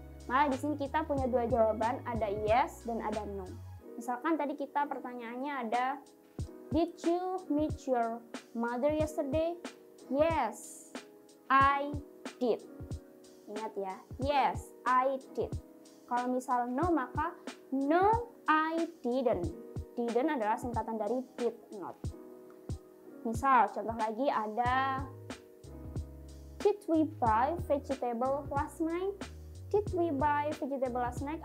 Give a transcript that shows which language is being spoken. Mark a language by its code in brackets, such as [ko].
[id] Nah, di sini kita punya dua jawaban, ada yes dan ada no. Misalkan tadi kita pertanyaannya ada, [en] did you meet your mother yesterday? Yes, I did. [id] Ingat ya, [en] yes, I did. [id] Kalau misal [en] no, maka no, I didn't. [id] Didn't adalah singkatan dari did not. Misal, contoh lagi ada, [en] did we buy vegetable last night? Did we buy vegetable last night?